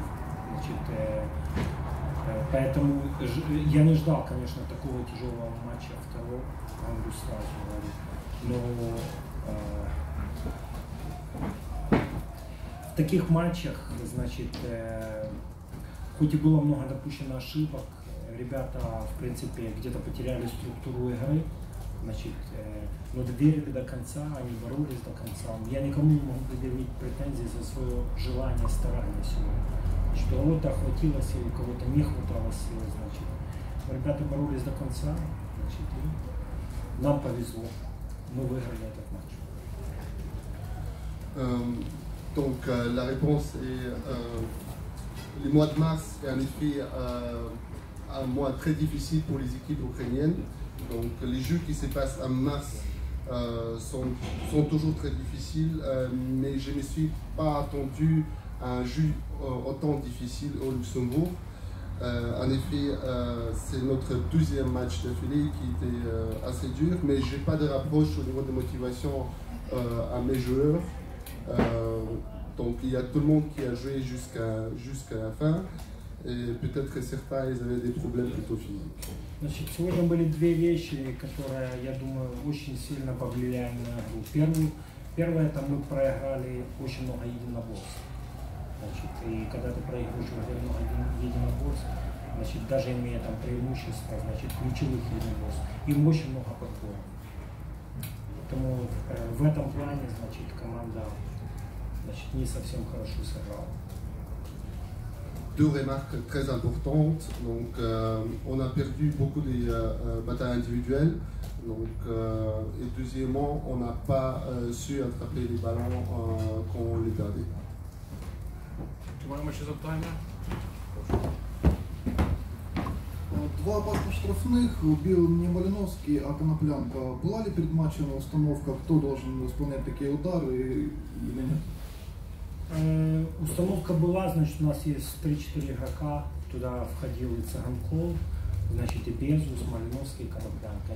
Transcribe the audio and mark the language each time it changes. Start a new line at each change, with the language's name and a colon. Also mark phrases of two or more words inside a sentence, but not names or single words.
Russian: Значит, поэтому я не ждал, конечно, такого тяжелого матча второго, говорю сразу, но в таких матчах, значит, хоть и было много допущено ошибок, ребята, в принципе, где-то потеряли структуру игры, значит, но доверили до конца, они боролись до конца. Я никому не могу предъявить претензии за свое желание, старание сегодня. Что у кого-то хватило сил, у кого-то не хватало сил, значит. Ребята боролись до конца, значит, и нам повезло. Мы выиграли этот матч.
French: Donc la réponse est les mois de mars est en effet un mois très difficile pour les équipes ukrainiennes. Donc les jeux qui se passent en mars sont toujours très difficiles, mais je ne me suis pas attendu à un jeu autant difficile au Luxembourg. En effet, c'est notre deuxième match d'affilée qui était assez dur, mais je n'ai pas de rapproche au niveau de motivation à mes joueurs. Donc il y a tout le monde qui a joué jusqu'à la fin, et peut-être que certains ils avaient des problèmes plutôt physiques.
Russian: Значит, сегодня были две вещи, которые, я думаю, очень сильно повлияли на игру. Первое, это мы проиграли очень много единоборств. Значит, и когда ты проигрываешь много единоборств, значит, даже имея там преимущество, значит, ключевых единоборств, им очень много подбора. Поэтому в этом плане, значит, команда, значит, не совсем хорошо сыграла.
French: Deux remarques très importantes. Donc, on a perdu beaucoup des batailles individuelles. Donc, et deuxièmement, on n'a pas su attraper les ballons quand on les perdait.
Ukrainian: Маємо ще запитання?
Russian: Два опасных штрафных, бил не Малиновский, а Коноплянка. Была ли перед матчем установка, кто должен исполнять такие удары или нет? Установка была, значит, у нас есть 3-4 игрока, туда входил и Цыганков, значит, и Безус, Малиновский, и Коноплянка.